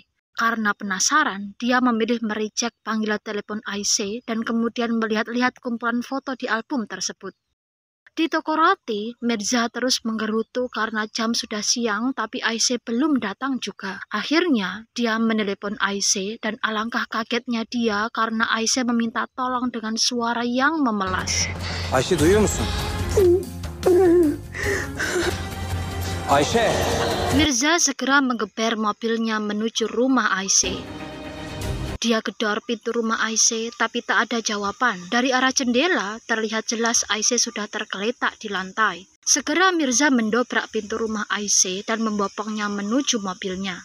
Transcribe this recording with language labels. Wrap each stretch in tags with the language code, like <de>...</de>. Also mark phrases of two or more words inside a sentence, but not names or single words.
<id>Karena penasaran, dia memilih mereject panggilan telepon Ayşe dan kemudian melihat-lihat kumpulan foto di album tersebut. Di toko roti, Mirza terus menggerutu karena jam sudah siang tapi Ayşe belum datang juga. Akhirnya, dia menelepon Ayşe dan alangkah kagetnya dia karena Ayşe meminta tolong dengan suara yang memelas.</id> <tr>Ayşe duyuyor musun? Ayşe!</tr> <id>Mirza segera menggeber mobilnya menuju rumah Ayşe. Dia gedor pintu rumah Ayşe, tapi tak ada jawaban. Dari arah jendela, terlihat jelas Ayşe sudah tergeletak di lantai. Segera Mirza mendobrak pintu rumah Ayşe dan membopongnya menuju mobilnya.</id>